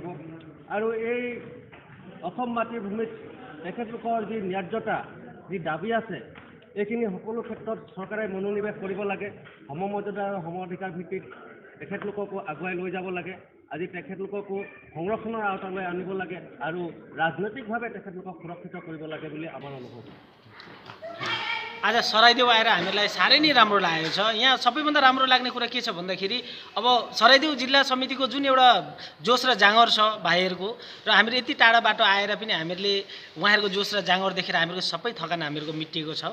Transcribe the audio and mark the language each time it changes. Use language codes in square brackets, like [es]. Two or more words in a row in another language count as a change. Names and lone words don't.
[as] আৰু এই অসম মাটিৰ ভূমিত তেখেতলোকৰ যি ন্যায্যতা যি দাবী আছে এইখিনি সকলো ক্ষেত্ৰত চৰকাৰে মনোনিৱেশ কৰিব লাগে। সমমৰ্যাদা আৰু সম অধিকাৰ ভিত্তিত তেখেতলোককো আগুৱাই লৈ যাব লাগে। আজি তেখেতলোককো সংৰক্ষণৰ আওতালৈ আনিব লাগে আৰু ৰাজনৈতিকভাৱে তেখেতলোকক সুৰক্ষিত কৰিব লাগে বুলি আমাৰ অনুভৱ। [ne] आज सराइदेऊ आएर हामीलाई साह्रै नै राम्रो लागेको छ। यहाँ सबैभन्दा राम्रो लाग्ने कुरा के छ भन्दाखेरि अब सराइदेऊ जिल्ला समितिको जुन एउटा जोस र जाँगर छ भाइहरूको, र हामीहरू यति टाढा बाटो आएर पनि हामीहरूले उहाँहरूको जोस र जाँगर देखेर हामीहरूको सबै थकान हामीहरूको मिटिएको छ।